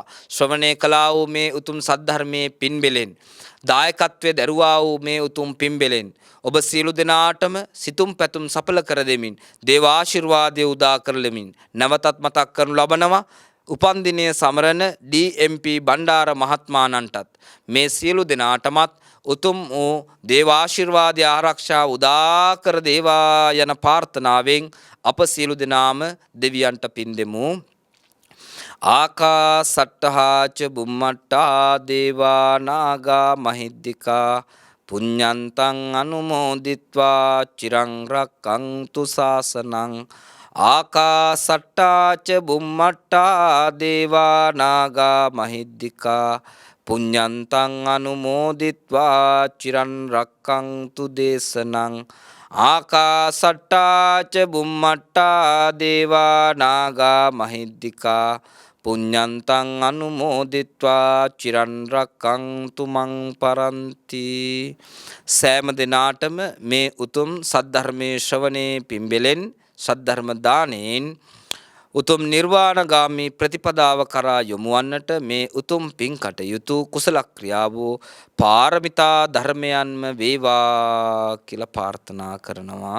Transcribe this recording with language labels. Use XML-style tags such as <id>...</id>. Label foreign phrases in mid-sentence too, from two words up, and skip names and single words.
<si>ශ්‍රවණය කළා වූ මේ උතුම් සද්ධර්මයේ පින්බෙලෙන් දායකත්වයේ දරුවා වූ මේ උතුම් පින්බෙලෙන් ඔබ සියලු දෙනාටම සිතුම් පැතුම් සඵල කර දෙමින් දේව ආශිර්වාදය උදා කරලමින් නැවතත් මතක් කරනු ලබනවා. උපන්දිනය සමරන DMP බණ්ඩාර මහත්මාණන්ටත් මේ සියලු දෙනාටමත් උතුම් වූ දේව ආශිර්වාදය ආරක්ෂා උදා කර දේවා යන ප්‍රාර්ථනාවෙන් අප සියලු දෙනාම දෙවියන්ට පින් දෙමු.</si> <pi>ආකාසට්ටහාච බුම්මට්ටා දේවා නාග මහිද්దికා පුඤ්ඤන්තං අනුමෝදිත්වා චිරං රක්ඛන්තු ශාසනං. ආකාසට්ටාච බුම්මට්ටා දේවා නාග මහිද්దికා පුඤ්ඤන්තං අනුමෝදිත්වා චිරං රක්ඛන්තු දේශනං. ආකාසට්ටාච බුම්මට්ටා දේවා නාග මහිද්దికා පුඤ්ඤන්තං අනුමෝදිත්වා චිරං රක්ඛන්තු මං පරන්ති.</pi> <si>සෑම දිනාටම මේ උතුම් සද්ධර්මයේ ශ්‍රවණේ පින්බෙලෙන් සද්ධර්ම දානෙන් උතුම් නිර්වාණගාමී ප්‍රතිපදාව කරා යොමු වන්නට මේ උතුම් පින් කටයුතු කුසල ක්‍රියාවෝ පාරමිතා ධර්මයන්ම වේවා කියලා ප්‍රාර්ථනා කරනවා.</si>